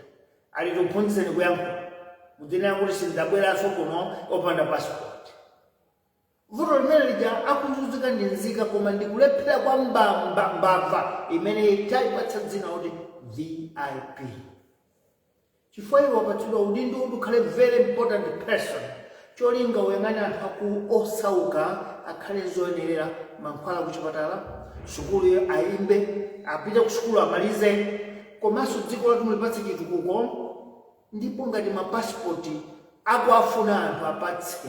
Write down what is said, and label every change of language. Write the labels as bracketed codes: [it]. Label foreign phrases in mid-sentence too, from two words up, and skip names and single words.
[ny] Ali kuphunzitseni kuyankhula mudzina kuti sindabweranso kuno opanda passport. Vuto limene lija akuzunzika ndi nzika koma ndikulephera kwa mbava imene itayipatsa dzina kuti VIP. Chifukwa iwo wapatsidwa udindo kuti ukhale [en] very important person. [ny] Cholinga uyang'ane anthu aku osauka akhale zoyenerera, mankhwala kuchipatala, sukulu ayimbe, apite ku sukulu amalize, komanso dziko lathu mulipatse chitukuko. Ndipo ngati mapasipoti akuafuna anthu apatse.